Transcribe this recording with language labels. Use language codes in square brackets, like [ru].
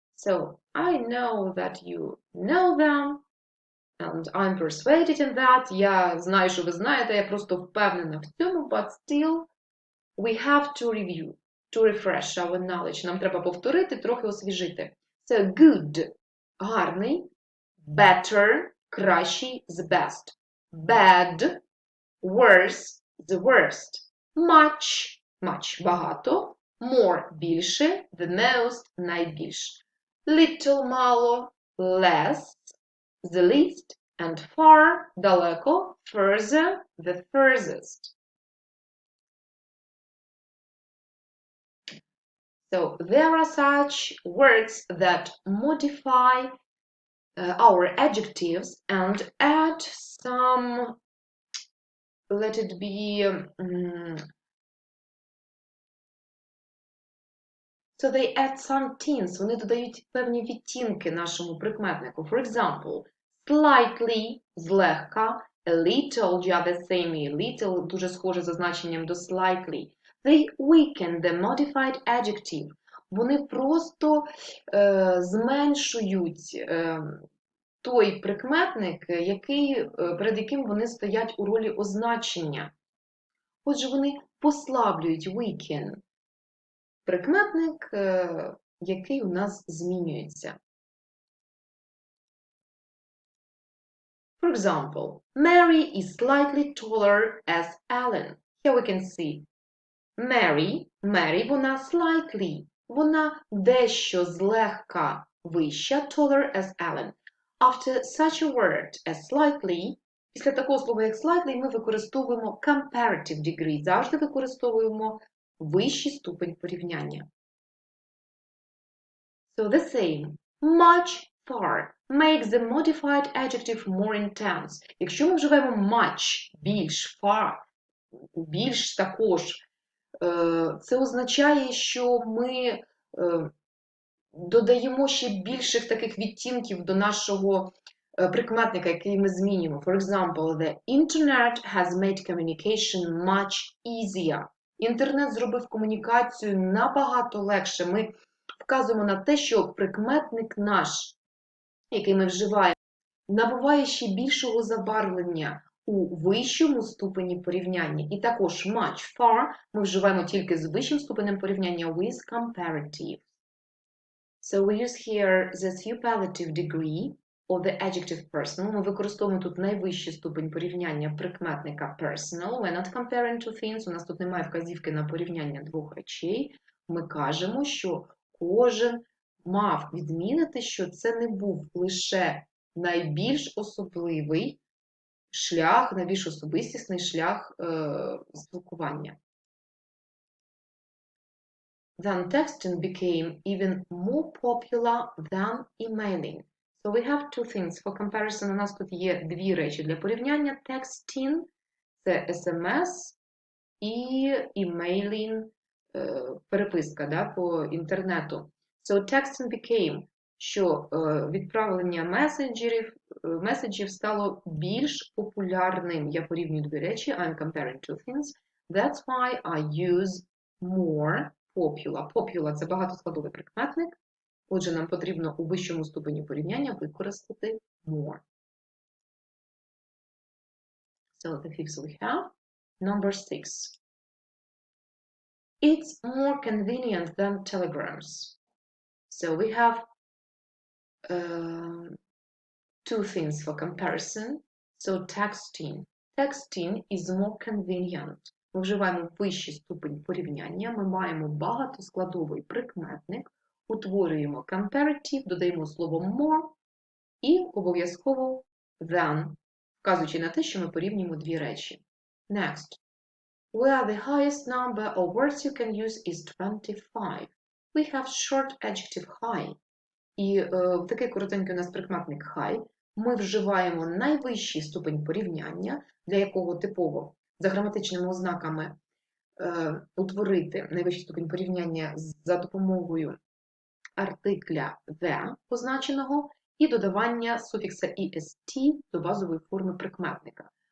[en] So, I know that you know them, and I'm persuaded in that. [uk] Я знаю, що ви знаєте, я просто впевнена в цьому, [en] but still we have to review, to refresh our knowledge. [uk] Нам треба повторити, трохи освіжити. [en] So, good – гарний, better – кращий, the best. Bad – worse – the worst. Much – багато. More – більше. The most – найбільше. Little – мало. Less – the least. And far – далеко. Further – the furthest. So there are such words that modify our adjectives and add some, let it be, so they add some tints, [uk] вони додають певні відтінки нашому прикметнику. [en] For example, slightly – злегка, a little, yeah, the same, a little, [uk] дуже схоже за значенням до [en] slightly. They weaken the modified adjective. [uk] Вони просто зменшують той прикметник, перед яким вони стоять у ролі означення. Отже, вони послаблюють weaken прикметник, який у нас змінюється. [en] For example, Mary is slightly taller as Ellen. Here we can see Mary, вона slightly, [uk] вона дещо злегка вища, [en] taller as Ellen. After such a word as slightly, [uk] після такого слова, як slightly, ми використовуємо comparative degree, завжди використовуємо вищий ступень порівняння. [en] So the same. Much, far makes the modified adjective more intense. [uk] Якщо ми вживаємо much, більш, far, більш також, це означає, що ми додаємо ще більших таких відтінків до нашого прикметника, який ми змінюємо. [en] For example, the internet has made communication much easier. [uk] Інтернет зробив комунікацію набагато легше. Ми вказуємо на те, що прикметник наш, який ми вживаємо, набуває ще більшого забарвлення у вищому ступені порівняння. І також much, far ми вживаємо тільки з вищим ступенем порівняння [en] with comparative. So we use here the superlative degree of the adjective personal. [uk] Ми використовуємо тут найвищий ступень порівняння прикметника personal. [en] We're not comparing two things. [uk] У нас тут немає вказівки на порівняння двох речей. Ми кажемо, що кожен мав відмінити, що це не був лише найбільш особливий шлях, найбільш особистісний шлях спілкування. [en] Then texting became even more popular than emailing. So we have two things. For comparison, [uk] у нас тут є дві речі для порівняння. Texting – це SMS, і emailing – переписка, да, по інтернету. [en] So texting became, [uk] що відправлення меседжів стало більш популярним. Я порівнюю дві речі. [en] I'm comparing two things. That's why I use more popular. [uk] Popular – це багатоскладовий прикметник. Отже, нам потрібно у вищому ступені порівняння використати more. [en] So the fifth we have. Number 6. It's more convenient than telegrams. So we have two things for comparison. So texting. Texting is more convenient. [uk] Ми вживаємо вищий ступень порівняння, ми маємо багатоскладовий прикметник, утворюємо comparative, додаємо слово more і обов'язково than, вказуючи на те, що ми порівнюємо дві речі. [en] Next. Where the highest number of words you can use is 25. We have short adjective high. [uk] І такий коротенький у нас прикметник high. Ми вживаємо найвищий ступень порівняння, для якого типово за граматичними ознаками утворити найвищий ступень порівняння за допомогою артикля the позначеного і додавання суфікса est до базової форми прикметника.